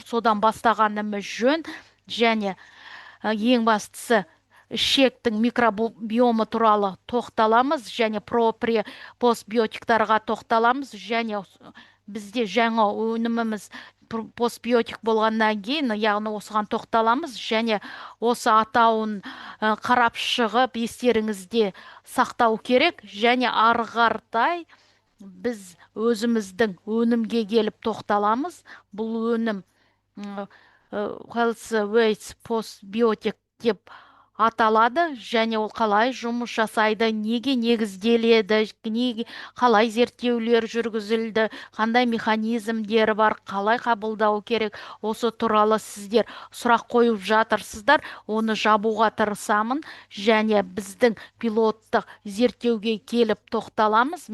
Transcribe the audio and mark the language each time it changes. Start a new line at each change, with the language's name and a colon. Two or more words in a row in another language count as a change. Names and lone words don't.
Kazakh: Содан бастағанымыз жөн және ең бастысы ішектің микробиомы туралы тоқталамыз және постбиотиктарға тоқталамыз және бізде жаңа өніміміз постбиотик болғаннан кейін яғни осыған тоқталамыз және осы атауын қарап шығып естеріңізде сақтау керек және ары қаратай біз өзіміздің өнімге келіп тоқталамыз. Бұл өнім health waste postbiotic деп аталады және ол қалай жұмыс жасайды, неге негізделеді, қалай зерттеулер жүргізілді, қандай механизмдері бар, қалай қабылдау керек, осы туралы сіздер сұрақ қойып жатырсыздар. Оны жабуға тырысамын және біздің пилоттық зерттеуге келіп тоқталамыз.